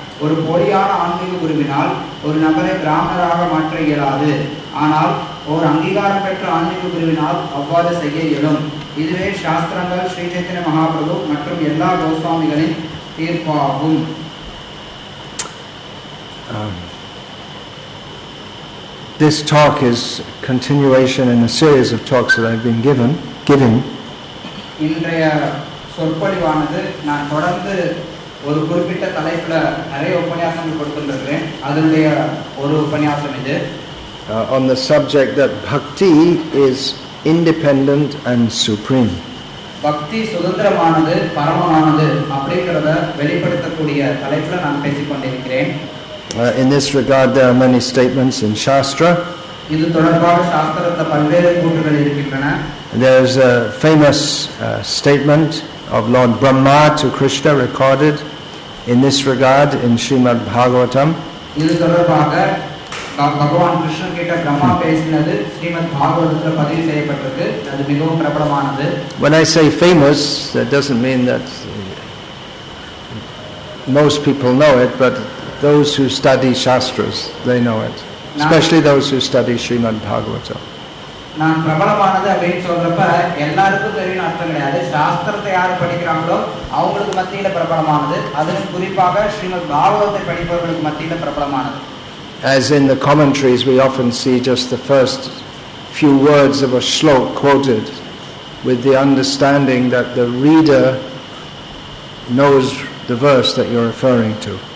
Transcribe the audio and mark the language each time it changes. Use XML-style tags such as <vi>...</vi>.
<ta>ஒரு போலியான ஆன்மீக குருவினால் ஒரு நபரை பிராமணராக மாற்ற இயலாது. ஆனால் ஒரு அங்கீகாரம் பெற்ற ஆன்மீக குருவினால் அவ்வாறு செய்ய இயலும். இதுவே சாஸ்திரங்கள் ஸ்ரீ சைத்தன்ய மகாபிரபு மற்றும் எல்லா கோஸ்வாமிகளின் தீர்ப்பாகும்.</ta> <en>This talk is continuation in a series of talks that I've been giving.</en> <ta>இன்றைய சொற்பொழிவானது நான் தொடர்ந்து ஒரு குறிப்பிட்ட தலைப்புல நிறைய உபன்யாசங்கள் கொடுத்துருக்கிறேன். அதனுடைய ஒரு உபன்யாசம் இது.</ta> <en>On the subject that Bhakti is independent and supreme.</en> <ta>பக்தி சுதந்திரமானது பரமமானது அப்படிங்கறத வெளிப்படுத்தக்கூடிய தலைப்புல நான் பேசிக் கொண்டிருக்கிறேன்.</ta> <en>In this regard there are many statements in Shastra.</en> <ta>இது தொடர்பாக சாஸ்திரத்துல பல்வேறு கூற்றுகள் இருக்கின்றன.</ta> <en>There is a famous statement of Lord Brahma to Krishna recorded in this regard in Srimad Bhagavatam.</en> <ta>இது தொடர்பாக பகவான் கிருஷ்ணர் கிட்ட பிரம்மா பேசினது ஸ்ரீமத் பாகவதத்துல பதிவு செய்யப்பட்டிருக்கு. அது மிகவும் பிரபலமானது.</ta> <en>When I say famous, that doesn't mean that most people know it, but those who study Shastras, they know it. Especially those who study Srimad Bhagavatam.</en> <ta>நான் பிரபலமானது அப்படின்னு சொல்றப்ப எல்லாருக்கும் தெரியும் அர்த்தம் கிடையாது. சாஸ்திரத்தை யார் படிக்கிறாங்களோ அவங்களுக்கு மத்தியில பிரபலமானது. அதிலும் குறிப்பாக ஸ்ரீமத் பாகவதத்தை படிப்பவர்களுக்கு மத்தியில பிரபலமானது.</ta> <en>As in the commentaries, we often see just the first few words of a shlok quoted with the understanding that the reader knows the verse that you're referring to.</en>